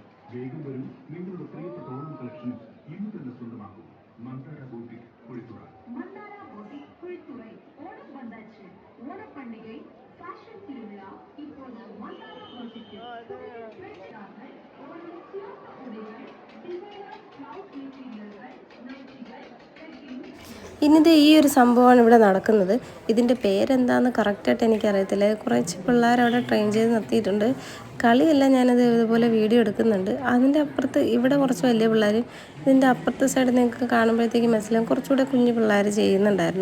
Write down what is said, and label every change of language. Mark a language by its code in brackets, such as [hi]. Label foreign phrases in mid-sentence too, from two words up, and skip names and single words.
[ml] വേഗം വരും, നിങ്ങളുടെ പ്രിയപ്പെട്ട ഓണം കളക്ഷൻസ് ഇന്ന് തന്നെ സ്വന്തമാക്കും. മന്ദാര ബോട്ടിക് കുഴിത്തുറ. മന്ദാര ബോട്ടിക് കുഴിത്തുറ ഓണം വந்தாச்சு. [ta] ഓണപ്പண்டிகை ஃபேஷன் திருவிழா இப்போது மந்தார போட்டிக்கு புதிய ட்ரெண்டாக ஓணம் சிறப்பு உடைகள், [en] designer cloud materials, [ta] நைட்டிகள், [ml] ഇനിത് ഈ ഒരു സംഭവമാണ് ഇവിടെ നടക്കുന്നത്. ഇതിൻ്റെ പേരെന്താണെന്ന് കറക്റ്റായിട്ട് എനിക്കറിയത്തില്ല. കുറച്ച് പിള്ളേർ അവിടെ ട്രെയിൻ ചെയ്ത് നിർത്തിയിട്ടുണ്ട്. കളിയല്ല, ഞാനത് ഇതുപോലെ വീഡിയോ എടുക്കുന്നുണ്ട്. അതിൻ്റെ അപ്പുറത്ത് ഇവിടെ കുറച്ച് വലിയ പിള്ളേർ, ഇതിൻ്റെ അപ്പുറത്തെ സൈഡ് നിങ്ങൾക്ക് കാണുമ്പോഴത്തേക്കും മനസ്സിലാവും കുറച്ചുകൂടെ കുഞ്ഞു പിള്ളേർ ചെയ്യുന്നുണ്ടായിരുന്നു.